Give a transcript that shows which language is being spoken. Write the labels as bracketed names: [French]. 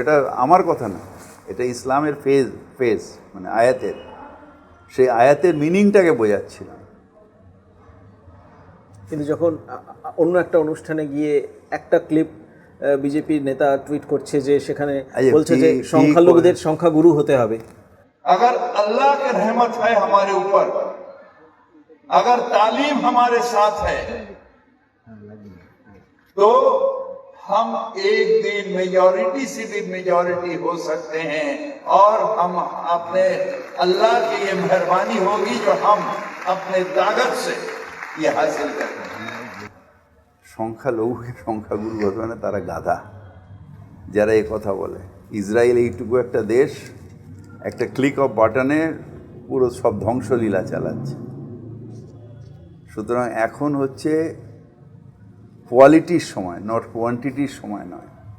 [Bangla] এটা আমার কথা না, এটা ইসলামের ফেজ মানে আয়াতের, সেই আয়াতের মিনিংটাকে বোঝাচ্ছিলাম। কিন্তু যখন অন্য একটা অনুষ্ঠানে গিয়ে একটা ক্লিপ বিজেপির নেতা টুইট করছে যে সেখানে বলছে যে সংখ্যালঘুদের সংখ্যাগুরু হতে হবে। [Hindi] अगर अल्लाह की रहमत है हमारे ऊपर, अगर तालीम हमारे साथ है, तो हम एक दिन मेजॉरिटी से भी मेजॉरिटी हो सकते हैं, और हम अपने अल्लाह की ये मेहरबानी होगी जो हम अपने ताकत से ये हासिल करते हैं। [Bangla] সংখ্যালঘুকে সংখ্যাগুরু হতে না, তারা গাধা যারা এই কথা বলে। ইসরায়েল এইটুকু একটা দেশ, একটা ক্লিক অফ বাটনে পুরো সব ধ্বংসলীলা চালাচ্ছে। সুতরাং এখন হচ্ছে কোয়ালিটির সময়, নট কোয়ান্টিটির সময় নয়।